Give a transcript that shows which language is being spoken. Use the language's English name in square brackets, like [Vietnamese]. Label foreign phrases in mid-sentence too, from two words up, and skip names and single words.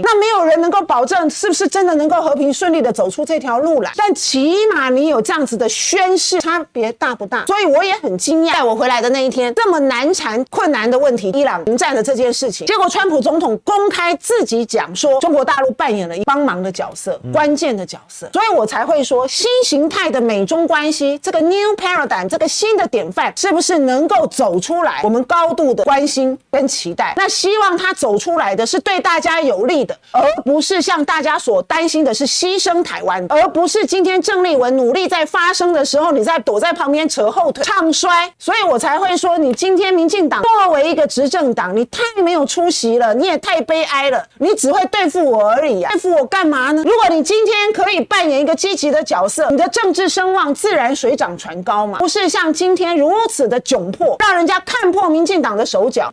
[Chinese] 那沒有人能夠保證是不是真的能夠和平順利的走出這條路來，但起碼你有這樣子的宣示，差別大不大？所以我也很驚訝，在我回來的那一天，這麼難纏困難的問題，伊朗停戰的這件事情，結果川普總統公開自己講說，中國大陸扮演了一幫忙的角色，關鍵的角色。所以我才會說，新形態的美中關係，這個 [English] new paradigm， [Chinese] 這個新的典範，是不是能夠走出來？我們高度的關心跟期待。那希望它走出來的是對大家有利的，而不是像大家所擔心的是犧牲台灣，而不是今天鄭麗文努力在發聲的時候，你在躲在旁邊扯後腿唱衰。所以我才會說，你今天民進黨作為一個執政黨，你太沒有出息了，你也太悲哀了，你只會對付我而已啊！對付我幹嘛呢？如果你今天可以扮演一個積極的角色，你的政治聲望自然水漲船高嘛，不是像今天如此的窘迫，讓人家看破民進黨的手腳。